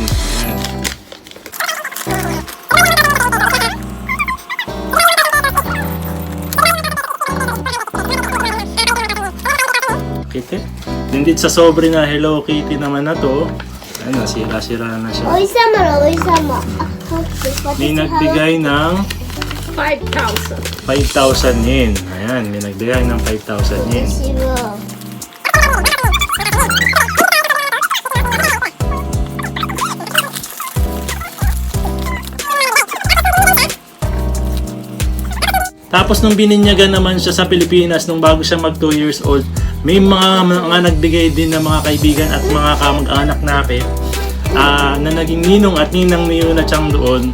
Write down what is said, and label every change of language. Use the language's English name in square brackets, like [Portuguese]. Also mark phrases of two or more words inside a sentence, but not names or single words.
[Filipino] Ayan. Kitty. Din dito sa sobre na Hello Kitty naman na to, ano, sira-sira na siya. [Japanese] お日様のお日様。 [Filipino] May nagbigay ng 5,000. 5,000 yen. Ayan, may nagbigay ng 5,000 yen. [Japanese] 私は [Filipino] Tapos nung bininyagan naman siya sa Pilipinas nung bago siya mag 2 years old, may mga nagbigay din ng mga kaibigan at mga kamag-anak natin na naging ninong at ninang ni Yuna Chang doon.